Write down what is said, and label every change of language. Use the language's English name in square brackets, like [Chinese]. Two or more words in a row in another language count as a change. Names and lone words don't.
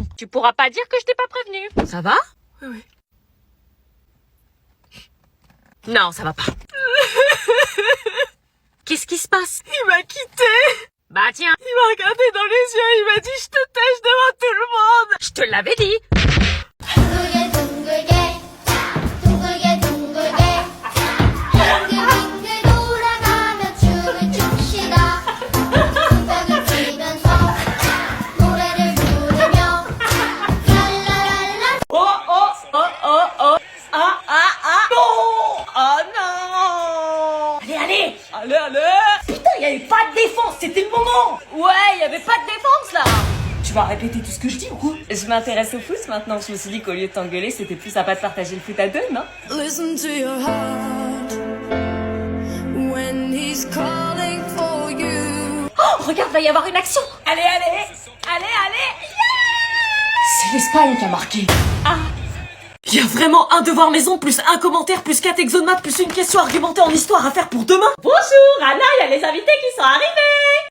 [French] Tu pourras pas dire que je t'ai pas prévenu. Ça va? Oui. Non, ça va pas. Qu'est-ce qui se passe? Il m'a quitté. Bah tiens, Il m'a regardé dans les yeux, il m'a dit je te tâche devant tout le monde. je te l'avais dit. [Korean] 둥글게 둥글게 둥글게 둥글게 빙글빙글 돌아가며 춤을 춥시다 손뼉을 치면서 노래를 부르며 랄라랄라 [French] Allez, Allez. putain, y avait pas de défense, c'était le moment. Ouais, y avait pas de défense là. Tu vas répéter tout ce que je dis ou quoi? Je m'intéresse au foot maintenant. Je me suis dit qu'au lieu de t'engueuler, c'était plus sympa de partager le foot à deux, non? [English] Listen to your heart when he's calling for you. [French] Oh, regarde, va y avoir une action. Allez. C'est l'Espagne qui a marqué. Il y a vraiment un devoir maison, plus un commentaire, plus 4 exos de maths, plus une question argumentée en histoire à faire pour demain. Bonjour, Anna, il y a les invités qui sont arrivés.